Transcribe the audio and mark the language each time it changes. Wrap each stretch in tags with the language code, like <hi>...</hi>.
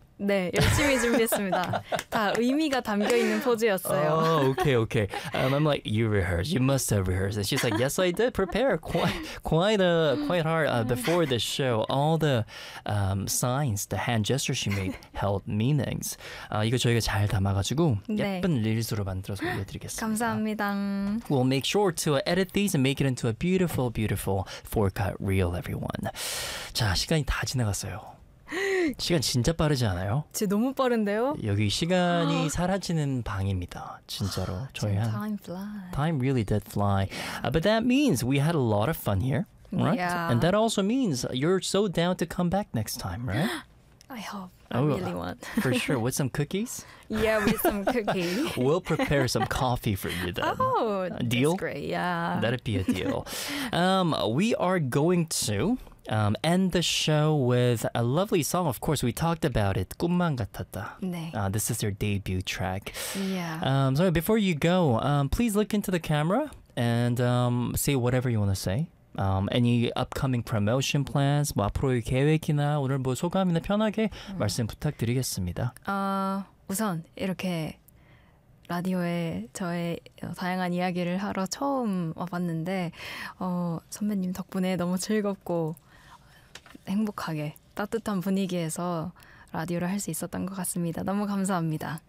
<ko>네, 열심히 준비했습니다. 다 의미가 담겨 있는 포즈였어요.</ko> <en>Oh, okay, okay. I'm like, you rehearsed. You must have rehearsed. And she's like, yes, I did prepare quite hard before the show. All the signs, the hand gestures she made held meanings.</en> <ko>이거 저희가 잘 담아가지고 예쁜 릴스로 만들어서 올려드리겠습니다. 감사합니다.</ko> <en>We'll make sure to edit these and make it into a beautiful, beautiful four-cut reel, everyone.</en> <ko>자, 시간이 다 지나갔어요. 시간 진짜 빠르지 않아요? 진짜 너무 빠른데요? 여기 시간이 사라지는 방입니다. 진짜로. 저희 한</ko> <en>time fly. Time really did fly. But that means we had a lot of fun here, right? Yeah. And that also means you're so down to come back next time, right? I hope. I really want. For sure. With some cookies? Yeah, with some cookies. We'll prepare some coffee for you then. Oh, deal? That's great. Yeah. That'd be a deal. We are going to... end the show with a lovely song. Of course, we talked about it.</en> <ko>꿈만 같았다. 네.</ko> <en>This is their debut track. Yeah. So before you go, please look into the camera and say whatever you want to say. Any upcoming promotion plans?</en> <ko>뭐 앞으로의 계획이나 오늘 뭐 소감이나 편하게 말씀 부탁드리겠습니다. 우선 이렇게 라디오에 저의 다양한 이야기를 하러 처음 와봤는데 선배님 덕분에 너무 즐겁고 행복하게 따뜻한 분위기에서 라디오를 할 수 있었던 것 같습니다. 너무 감사합니다.</ko>